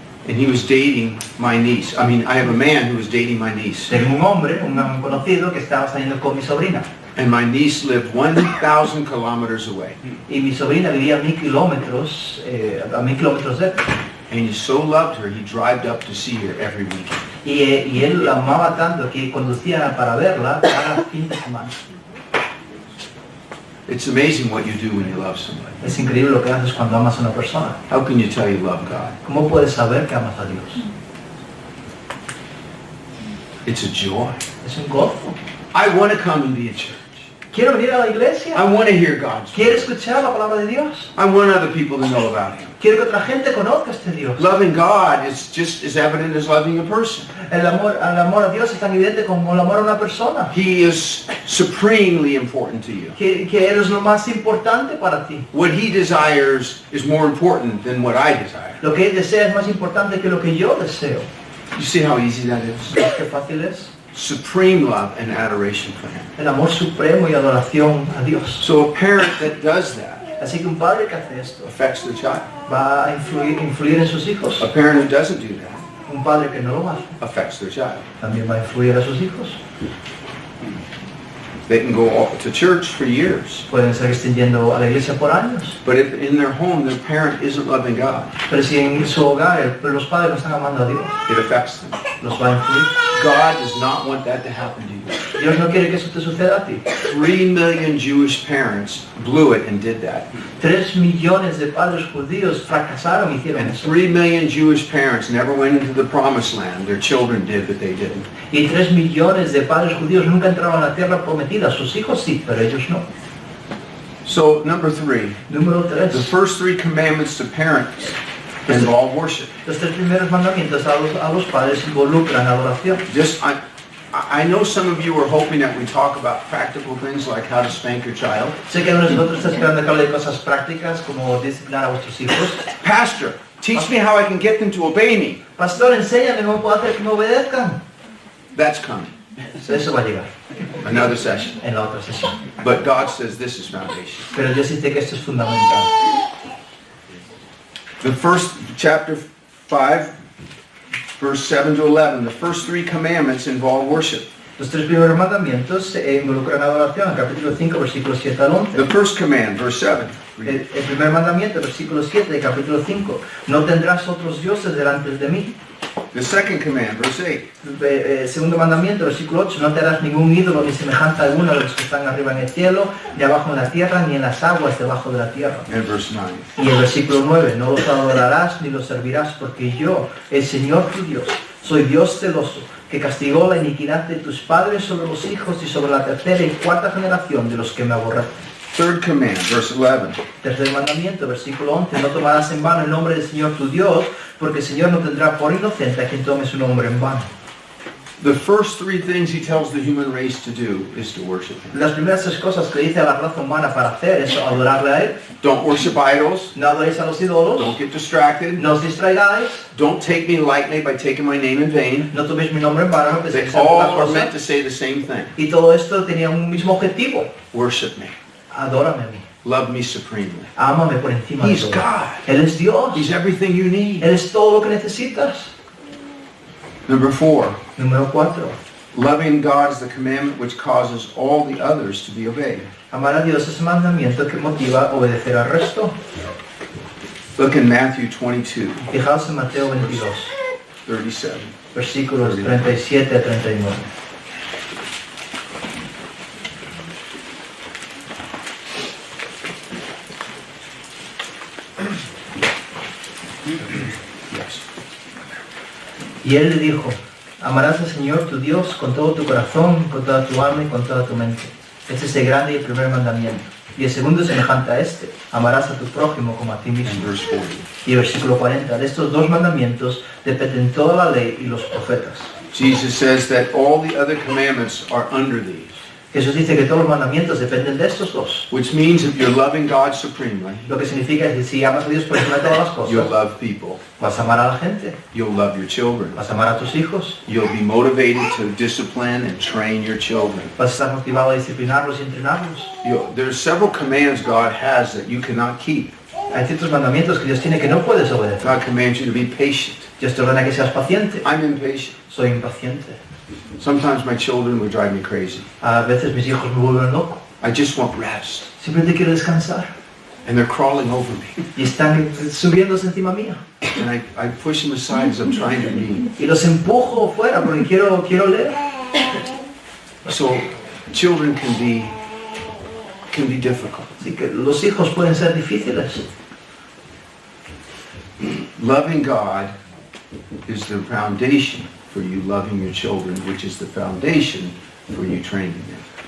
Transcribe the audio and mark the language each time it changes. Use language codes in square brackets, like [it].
[en] and he was dating my niece. I have a man who was dating my niece. [es] tengo un hombre, un conocido que estaba saliendo con mi sobrina. [en] And my niece lived 1,000 kilometers away. [es] Y mi sobrina vivía a 1000 kilómetros, a 1000 kilómetros de él. [en] And he so loved her, he drove up to see her every weekend. [es] Y él la amaba tanto que conducía para verla cada fin de semana. [en] It's amazing what you do when you love somebody. [es] Es increíble lo que haces cuando amas a una persona. [en] How can you tell you love God? [es] ¿Cómo puedes saber que amas a Dios? [en] It's a joy. [es] Es un gozo. [en] I want to come and be in church. [es] Quiero venir a la [en] I [es] iglesia. [en] want to hear God's [es] Quiero [en] word. [es] escuchar la palabra de Dios. [en] I want other people to know about Him. [es] Quiero que otra gente conozca a este Dios. [en] Loving God is just as evident as loving a person. [es] El amor a Dios es tan evidente como el amor a una persona. [en] He is supremely important to you. [es] Que Él es lo más importante para ti. [en] What He desires is more important than what I desire. [es] Lo que Él desea es más importante que lo que yo deseo. [en] You see how easy that is? [es] ¿Ves qué fácil es? [en] Supreme love and adoration for Him. [es] El amor supremo y adoración a Dios. [en] So a parent that does that [es] Así que un padre que hace esto [en] affects their child. [es] va a influir en sus hijos. [en] A parent who doesn't do that [es] Un padre que no lo hace [en] affects their child. [es] también va a influir a sus hijos. [en] They can go off to church for years, [es] Pueden estar extendiendo a la iglesia por años. [en] but if in their home their parent isn't loving God, [es] Pero si en su hogar los padres no están amando a Dios, [en] it affects them. [es] los va a influir. [en] God does not want that to happen to you. [es] Dios no quiere que eso te suceda a ti. [en] 3 million Jewish parents blew it and did that. [es] 3 millones de padres judíos fracasaron y hicieron [en] And [es] eso. [en] 3 million Jewish parents never went into the promised land. Their children did, but they didn't. [es] Y 3 millones de padres judíos nunca entraron a la tierra prometida. Sus hijos sí, pero ellos no. [en] So, number 3, [es] Número [en] the [es] 3. [en] first 3 commandments to parents involve worship. [es] Los 3 primeros mandamientos a los padres involucran adoración. [en] I know some of you are hoping that we talk about practical things like how to spank your child. [es] Sé que algunos de vosotros están esperando que hable de cosas prácticas como disciplinar a vuestros hijos. [en] Pastor, teach me how I can get them to obey me. [es] Pastor, enséñame cómo puedo hacer que me obedezcan. [en] That's coming. [es] Eso va a llegar [en] Another session. [es] en la otra sesión. [en] But God says this is foundation. [es] Pero Dios dice que esto es fundamental. [en] The first chapter 5, verse 7 to 11, the first 3 commandments involve worship. [es] Los tres primeros mandamientos involucran adoración, capítulo 5, versículos 7 al 11. [en] The first command, verse 7. [es] El primer mandamiento, versículo 7 de capítulo 5. No tendrás otros dioses delante de mí. [en] The second command, verse 8. [es] Segundo mandamiento, versículo 8. No te harás ningún ídolo ni semejante alguno de los que están arriba en el cielo, ni abajo en la tierra, ni en las aguas debajo de la tierra. [en] And verse 9. [es] Y el versículo 9. No los adorarás ni los servirás, porque yo, el Señor tu Dios, soy Dios celoso, que castigó la iniquidad de tus padres sobre los hijos y sobre la tercera y cuarta generación de los que me aborrecen. [en] Third command, verse 11. [es] Tercer mandamiento, versículo 11. No tomarás en vano el nombre del Señor tu Dios, porque el Señor no tendrá por inocente a quien tome su nombre en vano. [en] The first three things he tells the human race to do is to worship him. [es] Las primeras tres cosas que dice a la raza humana para hacer es adorarle a Él. [en] Don't worship idols. [es] No adoréis a los ídolos. [en] Don't get distracted. [es] No os distraigáis. [en] Don't take me lightly by taking my name in vain. [es] No toméis mi nombre en vano. No [en] They [es] penséis en otra [en] all are meant [es] cosa. [en] to say the same thing. [es] Y todo esto tenía un mismo objetivo. [en] Worship me. [es] Adórame a mí. [en] Love me supremely. [es] Ámame por encima de [en] He's [es] todo. [en] God. [es] Él es Dios. [en] He's everything you need. [es] Él es todo lo que necesitas. [en] Number 4. [es] Número 4. [en] Loving God is the commandment which causes all the others to be obeyed. [es] Amar a Dios es el mandamiento que motiva a obedecer al resto. [en] Look in Matthew 22, [es] Fijaos en Mateo 22, [en] 37. [es] versículos 37 a 39. [en] Yes. [es] Y él le dijo, amarás al Señor tu Dios con todo tu corazón, con toda tu alma y con toda tu mente. Este es el grande y el primer mandamiento. Y el segundo es semejante a este, amarás a tu prójimo como a ti [en] And [es] mismo. [en] verse 40. [es] Y el versículo 40, de estos dos mandamientos dependen toda la ley y los profetas. [en] Jesus says that all the other commandments are under these, [es] Jesús dice que todos los mandamientos dependen de estos dos. [en] which means if you're loving God supremely, [es] Lo que significa que si amas a Dios por encima de todas las [en] you'll [es] cosas, [en] love people, [es] vas a amar a la gente, [en] you'll love your children, [es] vas a amar a tus hijos, [en] you'll be motivated to discipline and train your children. [es] vas a estar motivado a disciplinarlos y entrenarlos. [en] There's several commands God has that you cannot keep. [es] Hay ciertos mandamientos que Dios tiene que no puedes obedecer. [en] God commands you to be patient. [es] Dios te ordena que seas paciente. [en] I'm impatient. [es] Soy impaciente. [en] Sometimes my children would drive me crazy. [es] A veces mis hijos me vuelven loco. [en] I just want rest. [es] Simplemente quiero descansar. [en] And they're crawling over me. [es] Y están subiéndose encima mía. [en] And I push them aside as I'm trying to read. [es] Y los empujo fuera porque quiero leer. [en] So children can be difficult. [es] Así que los hijos pueden ser difíciles. [en] Loving God is the foundation for you loving your children, which is the foundation for you training them.